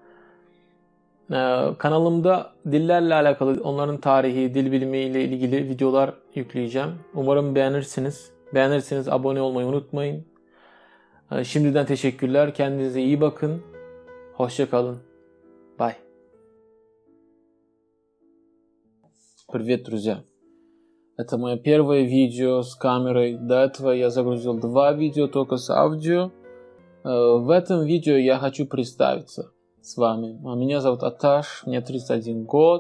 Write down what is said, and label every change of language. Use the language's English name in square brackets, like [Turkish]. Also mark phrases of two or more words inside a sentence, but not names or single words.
[Turkish] Kanalımda dillerle alakalı, onların tarihi, dil bilimi ile ilgili videolar yükleyeceğim. Umarım beğenirsiniz. Beğenirseniz abone olmayı unutmayın. Şimdiden teşekkürler. Kendinize iyi bakın. Hoşça kalın. Bye. [Russian] Привет, друзья! Это мое первое видео с камерой. До этого я загрузил 2 видео только с аудио. В этом видео я хочу представиться с вами. Меня зовут Аташ, мне 31 год.